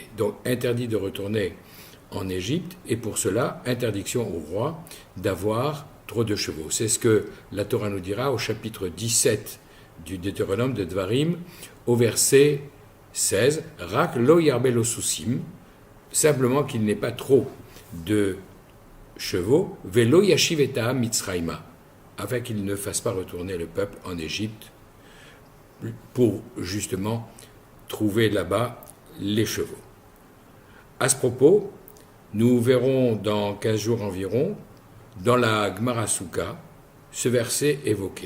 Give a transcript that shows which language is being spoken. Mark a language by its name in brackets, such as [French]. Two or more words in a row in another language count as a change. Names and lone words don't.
[French] Donc interdit de retourner en Égypte, et pour cela, interdiction au roi d'avoir trop de chevaux. C'est ce que la Torah nous dira au chapitre 17 du Deutéronome de Dvarim, au verset 16, « [Hebrew] רק לא ירבה לו סוסים [French] » simplement qu'il n'ait pas trop de chevaux, « [Hebrew] ולא ישיב את העם מצרימה [French] » afin qu'il ne fasse pas retourner le peuple en Égypte pour justement trouver là-bas les chevaux. À ce propos, nous verrons dans 15 jours environ, dans la Gemara Souka, ce verset évoqué.